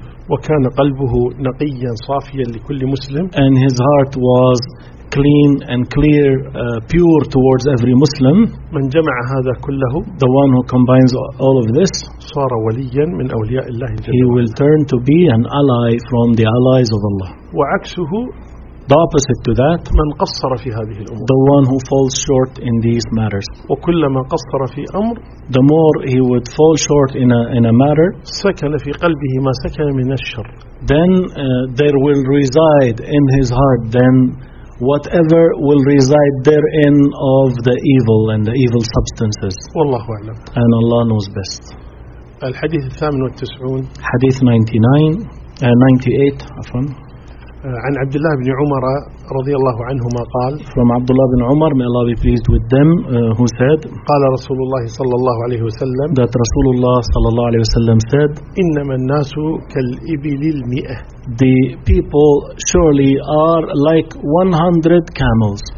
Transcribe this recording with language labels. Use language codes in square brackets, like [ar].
[ar] وكان قلبه نقيا صافيا لكل مسلم. [en] And his heart was clean and clear, pure towards every Muslim. [ar] من جمع هذا كله, [en] the one who combines all of this, [ar] صار وليا من أولياء الله جل. [en] He will turn to be an ally from the allies of Allah. [ar] وعكسه, [en] the opposite to that, [ar] من قصر في هذه الأمور, [en] the one who falls short in these matters. [ar] وكلما قصر في أمر, [en] the more he would fall short in a matter, [ar] سكن في قلبه ما سكن من الشر. [en] Then there will reside in his heart then whatever will reside therein of the evil and the evil substances. [ar] والله أعلم. [en] And Allah knows best. [ar] الحديث 98. حديث 98. عن عبد الله بن عمر رضي الله عنهما قال. [en] From Abdullah bin Umar, may Allah be pleased with them, who said. [ar] قال رسول الله صلى الله عليه وسلم. [en] That Rasulullah [ar] صلى الله عليه وسلم [en] said. [ar] إنما الناس كالإبل المئة. [en] The people surely are like 100 camels.